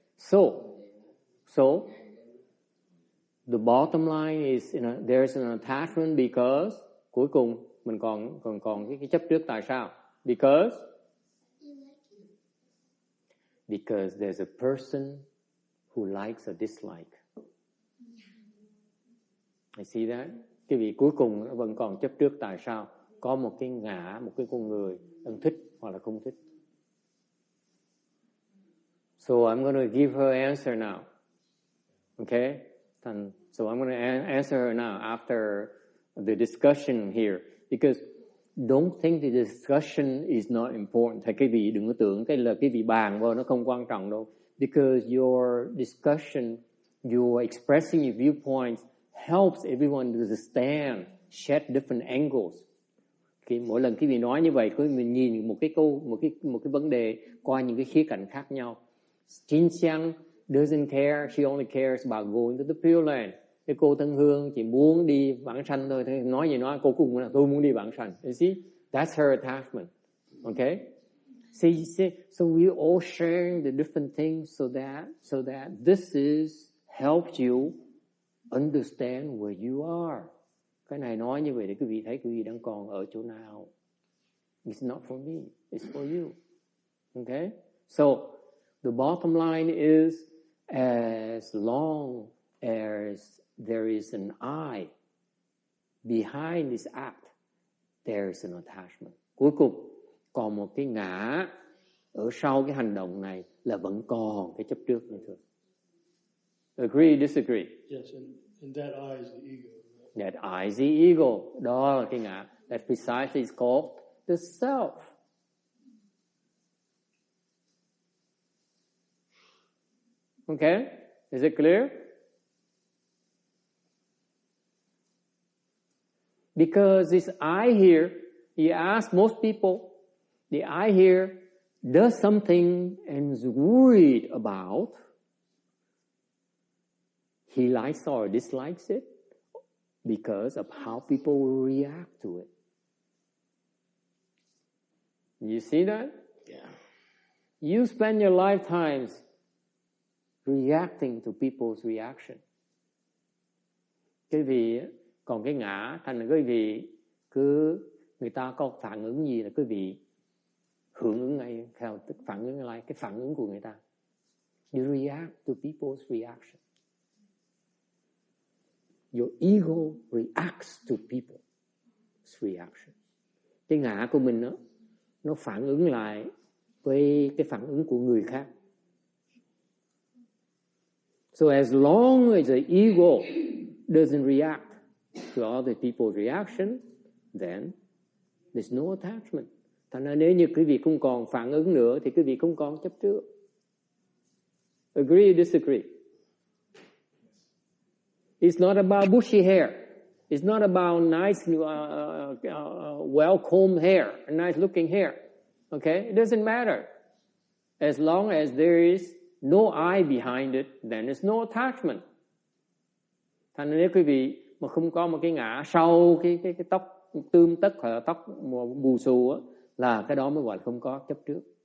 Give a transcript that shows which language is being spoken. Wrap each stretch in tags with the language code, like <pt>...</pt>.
<en>So the bottom line is there's an attachment because</en> <vi>cuối cùng mình còn cái chấp trước tại sao?</vi> <en>Because there's a person who likes or dislike. I see that?</en> <vi>Cái vị cuối cùng nó vẫn còn chấp trước tại sao? Có một cái ngã, một cái con người đang thích hoặc là không thích.</vi> <en>So I'm going to give her answer now. Okay? So I'm going to answer her now after the discussion here. Because don't think the discussion is not important.</en> <vi>Thầy, cái vị đừng có tưởng cái vị bàn vào nó không quan trọng đâu.</vi> <en>Because your discussion, your expressing your viewpoints helps everyone to understand, shed different angles.</en> <vi>Mỗi lần quý vị nói như vậy, quý vị nhìn một cái vấn đề qua những cái khía cạnh khác nhau.</vi> <en>Jin Xiang doesn't care. She only cares about going to the Pure Land.</en> <vi>cái cô Tân Hương chỉ muốn đi vãng sanh thôi, thế nói gì nói, cô cũng là tôi muốn đi vãng sanh.</vi> <en>You see, that's her attachment. Okay, see, so we all sharing the different things so that this helps you understand where you are.</en> <vi>Cái này nói như vậy để quý vị thấy quý vị đang còn ở chỗ nào.</vi> <en>It's not for me, it's for you. Okay, so the bottom line is, as long as there is an I behind this act, there is an attachment.</en> <vi>Cuối cùng còn một cái ngã ở sau cái hành động này là vẫn còn cái chấp trước nữa thôi.</vi> <en>Agree, disagree? Yes, and that I is the ego. That I is the ego.</en> <vi>Đó là cái ngã.</vi> <en>That precisely is called the self. Okay? Is it clear? Because this I here, you ask most people, the I here does something and is worried about. He likes or dislikes it because of how people will react to it. You see that? Yeah. You spend your lifetimes reacting to people's reaction.</en> <vi>Cái vị còn cái ngã, thành là quý vị cứ người ta có phản ứng gì là quý vị hưởng ứng ngay theo phản ứng lại cái phản ứng của người ta.</vi> <en>You react to people's reaction. Your ego reacts to people's reaction.</en> <vi>Cái ngã của mình đó, nó phản ứng lại với cái phản ứng của người khác.</vi> <en>So as long as the ego doesn't react to other people's reaction, then there's no attachment.</en> <vi>Thành ra nếu như quý vị không còn phản ứng nữa thì quý vị không còn chấp trước.</vi> <en>Agree or disagree? It's not about bushy hair. It's not about nice, well-combed hair, nice looking hair. Okay? It doesn't matter. As long as there is no I behind it, then there's no attachment.</en> <vi>Thành nếu quý vị mà không có một cái ngã sau cái tóc tươm tất hoặc là tóc bù xù á, là cái đó mới gọi là không có chấp trước.</vi>